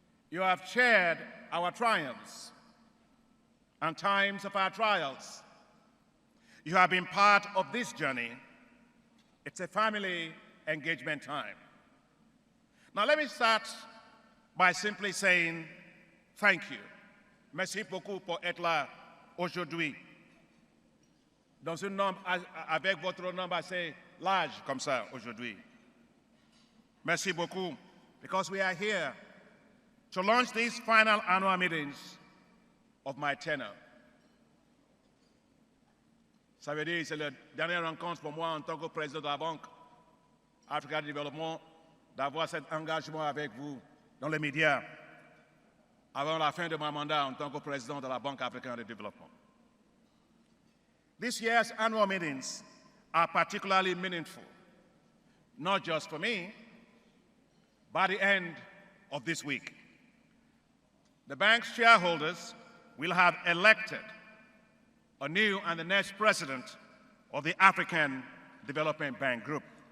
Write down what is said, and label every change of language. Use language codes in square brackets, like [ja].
[en] You have shared our triumphs and times of our trials. You have been part of this journey. It's a family engagement time. Now, let me start by simply saying thank you. [fr] Merci beaucoup pour être là aujourd'hui. Dans un nombre, avec votre nombre assez large comme ça aujourd'hui. Merci beaucoup, [en] because we are here to launch these final annual meetings of my tenure. [fr] Ça veut dire que c'est la dernière rencontre pour moi en tant que président de la Banque Africa Développement d'avoir cet engagement avec vous dans les médias avant la fin de mon mandat en tant que président de la Banque africaine de développement. [en] This year's annual meetings are particularly meaningful, not just for me, but at the end of this week. The bank's shareholders will have elected a new and the next president of the African Development Bank Group.